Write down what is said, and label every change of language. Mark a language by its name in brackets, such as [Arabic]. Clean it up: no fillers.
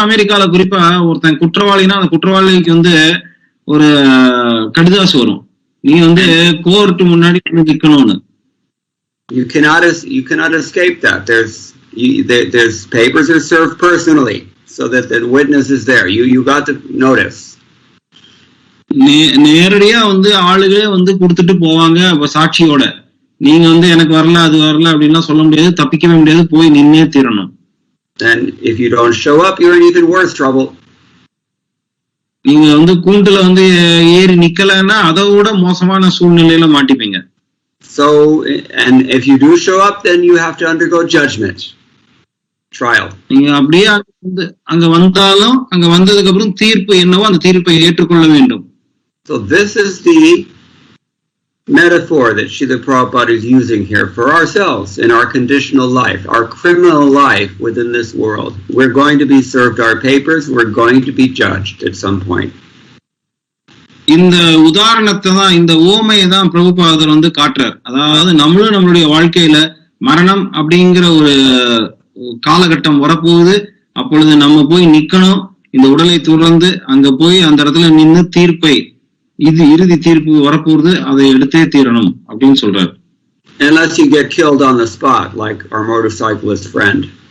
[Tamil] அமெரிக்கால குறிப்பா ஒருத்தன் குற்றவாளினா அந்த குற்றவாளிக்கு வந்து ஒரு கடிதாசு வரும், நீ வந்து கோர்ட் முன்னாடி நிக்கணும்னு. [English] You cannot escape that. There's papers are served personally so that the witness is there. You got to notice. [Tamil] நேரடியா வந்து ஆளுகளே வந்து கொடுத்துட்டு போவாங்க சாட்சியோட. நீங்க வந்து எனக்கு வரல அது வரல அப்படின்லாம் சொல்ல முடியாது, தப்பிக்கவே முடியாது, போய் நின்னே தீரணும். [English] Then if you don't show up, you're in even worse trouble. [Tamil] நீங்க வந்து கூண்டுல வந்து ஏறி நிக்கலன்னா அதை விட மோசமான சூழ்நிலையில மாட்டிப்பீங்க. [English] So and if you do show up, then you have to undergo judgment, trial. [Tamil] நீங்க அப்படியே அங்க வந்தாலும் அங்க வந்ததுக்கு அப்புறம் தீர்ப்பு என்னவோ அந்த தீர்ப்பை ஏற்றுக்கொள்ள வேண்டும். [English] So this is the metaphor that Srila Prabhupada is using here for ourselves in our conditional life, our criminal life within this world. We're going to be served our papers, we're going to be judged at some point. [Tamil] இந்த உதாரணத்தை தான், இந்த ஓமையை தான் பிரபுபாதர் வந்து காட்டுறார். அதாவது நம்மளும் நம்மளுடைய வாழ்க்கையில மரணம் அப்படிங்கிற ஒரு காலகட்டம் வரப்போகுது. அப்பொழுது நம்ம போய் நிக்கணும், இந்த உடலை துறந்து அங்க போய் அந்த இடத்துல நின்று தீர்ப்பை, இது இறுதி தீர்ப்பு வரப்போகுது, அதை எடுத்தே தீரணும் அப்படின்னு சொல்றாரு. [English] Unless you get killed on the spot like our motorcyclist friend.